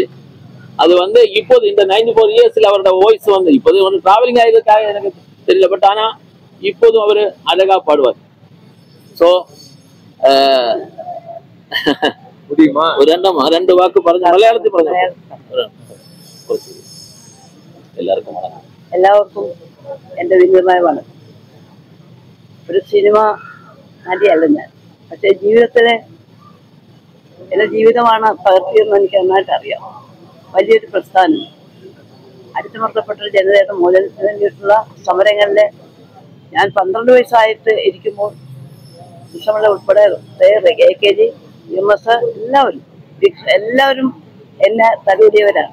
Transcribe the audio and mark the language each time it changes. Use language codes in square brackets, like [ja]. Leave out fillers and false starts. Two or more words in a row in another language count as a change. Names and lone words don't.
[ta] அது வந்து இப்போது இந்த 94 இயர்ஸ்ல அவரோட வாய்ஸ் வந்து இப்போது ஒன்று டிராவலிங் ஆயிருக்காக எனக்கு தெரியல. பட் ஆனா இப்போதும் அவரு அழகா பாடுவார். ஸோ முடியுமா? ஒரு 2 வாக்கு பாருங்க, மலையாளத்தில் பாருங்க. [ml] എല്ലാവർക്കും വണക്കം. എല്ലാവർക്കും എൻ്റെ വിനീതമായ വണക്കം. ഒരു സിനിമ നടിയല്ല ഞാൻ, പക്ഷെ ജീവിതത്തിലെ എൻ്റെ ജീവിതമാണ് പകർത്തിയെന്ന് എനിക്ക് നന്നായിട്ട് അറിയാം. വലിയൊരു പ്രസ്ഥാനം, അടിച്ചമർത്തപ്പെട്ട ഒരു ജനതയുടെ മോചനത്തിന് വേണ്ടിയിട്ടുള്ള സമരങ്ങളിലെ ഞാൻ 12 വയസ്സായിട്ട് ഇരിക്കുമ്പോൾ വിഷമങ്ങളെ ഉൾപ്പെടെ AKG, UMS എല്ലാവരും എന്നെ തലോടിയവരാണ്.